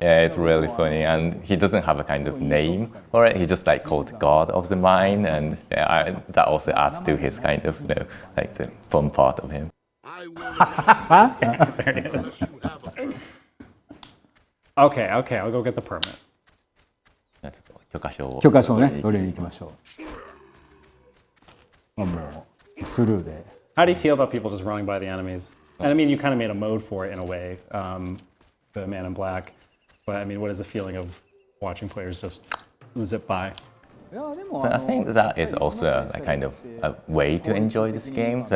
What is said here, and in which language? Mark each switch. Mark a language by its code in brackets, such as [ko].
[en] Yeah, it's really funny, and he doesn't have a kind of name for it. He just like called God of the Mine, and yeah, that also adds to his kind of like the fun part of him. I won't allow There it is. unless you have a permit. Okay, I'll go get the permit. [ja] ちょっと許可証を許可証ね取りに行きましょう。もうスルーで。 [en] How do you feel about people just running by the enemies? And I mean, you kind of made a mode for it in a way, the Man in Black. But I mean, what is the feeling of watching players just zip by? So I think that is also like kind of a way to enjoy this game.